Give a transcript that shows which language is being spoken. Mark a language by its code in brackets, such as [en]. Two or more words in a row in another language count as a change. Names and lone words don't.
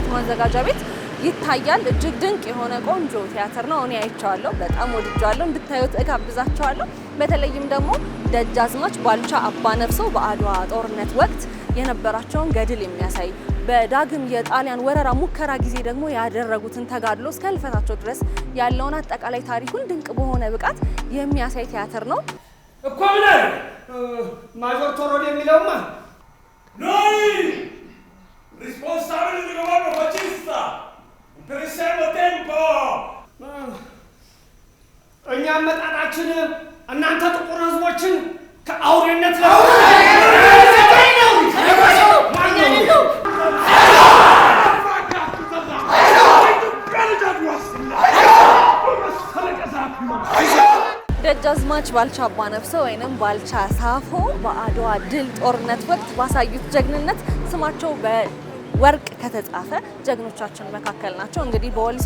[am] ማዘጋጃ ቤት ይታያል። እጅግ ድንቅ የሆነ ቆንጆ ቲያትር ነው። እኔ አይቼዋለሁ፣ በጣም ወድጄዋለሁ። እንድታዩት እጋብዛችኋለሁ። በተለይም ደግሞ ደጃዝማች ባልቻ አባነፍሶ በአድዋ ጦርነት ወቅት የነበራቸውን ገድል የሚያሳይ በዳግም የጣሊያን ወረራ ሙከራ ጊዜ ደግሞ ያደረጉትን ተጋድሎ እስከ ህልፈታቸው ድረስ ያለውን አጠቃላይ ታሪኩን ድንቅ በሆነ ብቃት የሚያሳይ ቲያትር ነው። እኮ ምን ማጆር ቶሮድ የሚለውማ [it] noi responsabili del governo fascista per il tempo [am] እኛ መጣጣችን እናንተ ጥቁር ህዝቦችን ከአውሬነት ደጃዝማች ባልቻ አባነፍሶ ወይንም ባልቻ ሳፎ በአድዋ ድል ጦርነት ወቅት ባሳዩት ጀግንነት ስማቸው በወርቅ ከተጻፈ ጀግኖቻችን መካከል ናቸው። እንግዲህ በወሊሶ